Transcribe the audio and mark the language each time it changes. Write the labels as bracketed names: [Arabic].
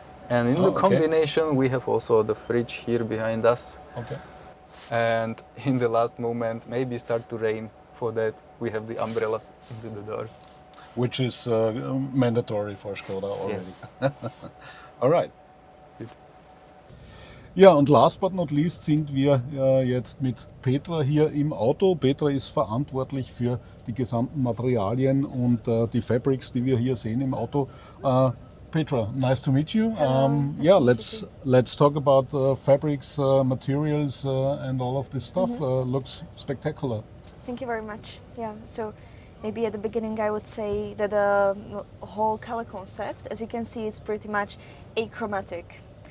[English] And in the combination, we have also the fridge here behind us. Okay. And in the last moment, maybe start to rain. For that, we have the umbrellas into the door. Which is mandatory for Skoda already. Yes. All right. Good. [German] Ja, und [English] last but not least [German] sind wir jetzt mit Petra hier im Auto. Petra ist verantwortlich für die gesamten Materialien und die Fabrics, die wir hier sehen im Auto. [English] Petra, nice to meet you. Yeah, let's talk about fabrics, materials, and all of this stuff. Looks spectacular. Thank you very much. Yeah, so maybe at the beginning I would say that the whole color concept, as you can see, is pretty much achromatic.